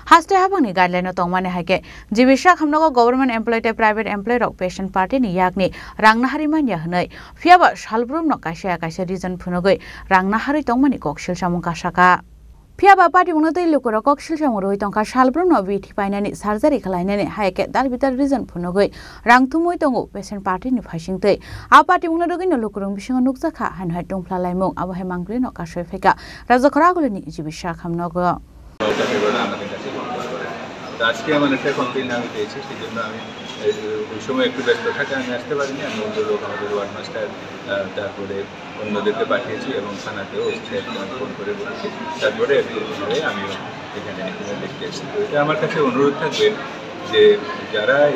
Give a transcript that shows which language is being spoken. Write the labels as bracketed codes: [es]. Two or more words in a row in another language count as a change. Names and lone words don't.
[brx] हास्ते हाबंनि गाइडलाइन तंमाने हाइके जिबिसा खामनागो [en] government employ [brx] ते [en] private employ [brx] रक [en] pension party [brx] नि याकनि रांनाहारि मानिया हनै फियाबा सालब्रुम न काइसे रिजन फुनगै रांनाहारि तंमानि कक्सिल सामुं कासाका फियाबा पार्टी उनो दै लुकुरा कक्सिल सामुं रोहि तंका सालब्रुम न बिथि पाइनानि सार्जारि खालायनानि हाइके दाल बितार रिजन फुनगै रांथुमै तंगो [en] pension party [brx] नि फाइसिंतै आ पार्टी उनो दगै न लुकुरुं बिसिंग नुकजाखा हानहाय टंफ्ला लाइमुं आबहाय मांग्रि न कासय फेका राजखरागुलिनि जिबिसा खामनागो [bn] আজকে আমার একটা কমপ্লেন আমি পেয়েছি সেই জন্য আমি ওই সময় একটু ব্যস্ত থাকে আমি আসতে পারিনি আমি অন্য লোক আমাদের [en] ward master [bn] তারপরে অন্যদেরকে পাঠিয়েছি এবং থানাতেও ফোন করে বলেছি তারপরে আমিও এখানে দেখতে এসেছি তো এটা আমার কাছে অনুরোধ থাকবে যে যারা এই